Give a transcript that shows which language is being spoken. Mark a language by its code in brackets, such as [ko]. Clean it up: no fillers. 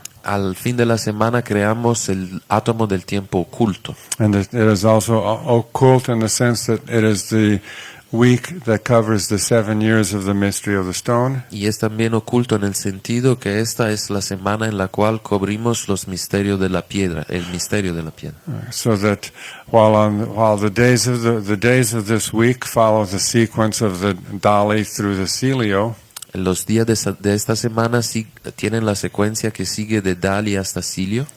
[es] Al fin de la semana creamos el átomo del tiempo oculto. [en] And it is also occult in the sense that it is the week that covers the 7 years of the mystery of the stone. [es] Y es también oculto en el sentido que esta es la semana en la cual cubrimos los misterios de la piedra, el misterio de la piedra. [en] So that while the days of this week follow the sequence of the Dali through the Celio, [es] Los días de esta semana tienen la secuencia que sigue de Dali hasta Cilio,